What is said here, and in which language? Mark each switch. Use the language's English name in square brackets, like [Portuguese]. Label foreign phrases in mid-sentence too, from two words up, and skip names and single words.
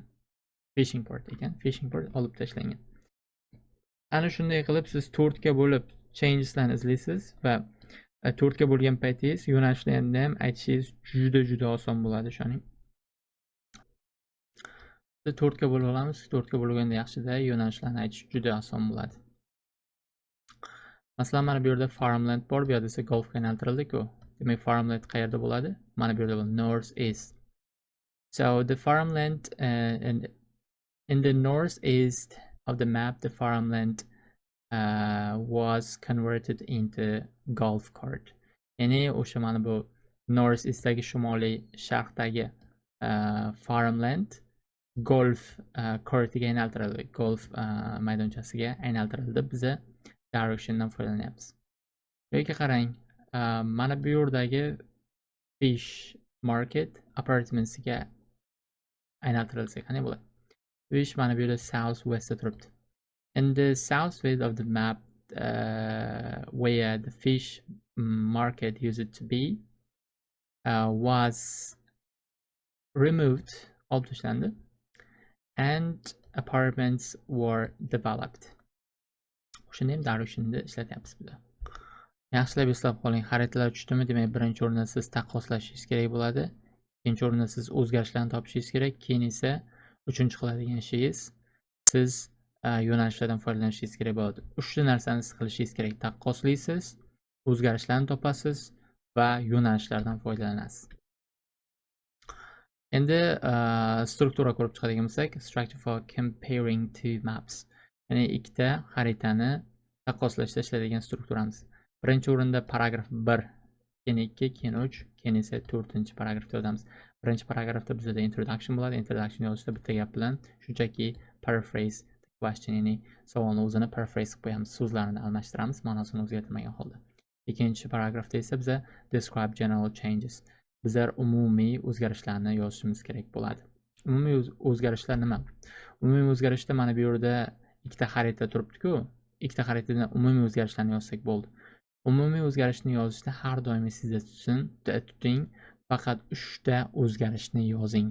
[English] Fishing port [Uzbek] ekan, [English] fishing port [Uzbek] olib tashlangan. Ana shunday qilib siz 4 ga bo'lib changeslarni izlaysiz va 4 ga bo'lgan paytingiz yo'nalishlarni ham aytishingiz juda oson bo'ladi, ishoning. Biz 4 ga bo'lib olamiz. 4 ga bo'lganda yaxshida yo'nalishlarni aytish juda oson bo'ladi. Masalan, mana bu yerda farmland bor, bu yerda esa golfga aylantirildi-ku. Demak, farmland qayerda bo'ladi? Mana bu yerda bo'ladi, [English] north east. So the farmland in the northeast of the map, the farmland was converted into golf cart. [Uzbek] Ya'ni o'sha mana bu [English] north eastdagi [Uzbek] shimoliy sharqdagi farmland golf kortiga aylantirildi, golf maydonchasiga aylantirildi. Biza directiondan foydalanyapmiz. Yoki qarang, mana bu yerdagi [English] fish market [Uzbek] apartmentsiga aylantirilsa qanday bo'ladi? Fish mana bu yerda [English] south westda [Uzbek] turibdi. [English] In the southwest of the map, where the fish market used to be, was removed, [Uzbek] olib tashlandi, [English] and apartments were developed. [Uzbek] Shuni ham directionda ishlatyapmiz biz. Yaxshilab eslab qoling, xaritalar tushdimi? Demak, birinchi o'rinda siz taqqoslashingiz kerak bo'ladi. Ikkinchi o'rinda siz o'zgarishlarni topishingiz kerak. Keyin esa uchinchi qiladigan ishingiz siz yo'nalishlardan foydalanishingiz kerak bo'ladi. Uchta narsani siz qilishingiz kerak. Taqqoslaysiz, o'zgarishlarni topasiz va yo'nalishlardan foydalanasiz. Endi struktura ko'rib chiqadigan bo'lsak, [English] structure for comparing two maps. [Uzbek] Ya'ni ikkita xaritani taqqoslashda ishlaydigan strukturamiz. Birinchi o'rinda paragraf 1, keyin 2, keyin 3, keyin esa 4-chi paragrafda yozamiz. Birinchi paragrafda bizda introduction bo'ladi. Introduction yozishda bitta gap bilan shunchaki [English] paraphrase question, [Uzbek] ya'ni savolni o'zini paraphrase qilib qo'yamiz, so'zlarni almashtiramiz, ma'nosini o'zgartirmagan holda. Ikkinchi paragrafda esa biza [English] describe general changes. [Uzbek] Bizlar umumiy o'zgarishlarni yozishimiz kerak bo'ladi. Umumiy o'zgarishlar nima? Umumiy o'zgarishda mana bu yerda ikkita xarita turibdi-ku, ikkita xaritadan umumiy o'zgarishlarni yozsak bo'ldi. Umumiy o'zgarishni yozishda har doim sizda tuting, faqat 3 ta o'zgarishni yozing.